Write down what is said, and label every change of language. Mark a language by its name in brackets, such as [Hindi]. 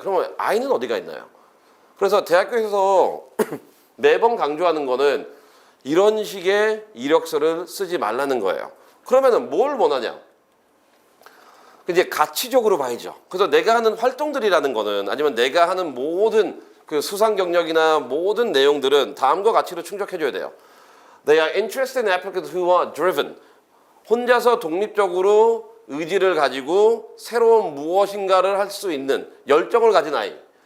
[Korean] 그러면 아이는 어디가 있나요? 그래서 대학교에서 매번 강조하는 거는 이런 식의 이력서를 쓰지 말라는 거예요. 그러면은 뭘 원하냐? 이제 가치적으로 봐야죠. 그래서 내가 하는 활동들이라는 거는 아니면 내가 하는 모든 그 수상 경력이나 모든 내용들은 다음과 같이로 충족해줘야 돼요. [English] They are interested in applicants who are driven. [Korean] 혼자서 독립적으로 의지를 가지고 새로운 무엇인가를 할 수 있는 열정을 가진 아이.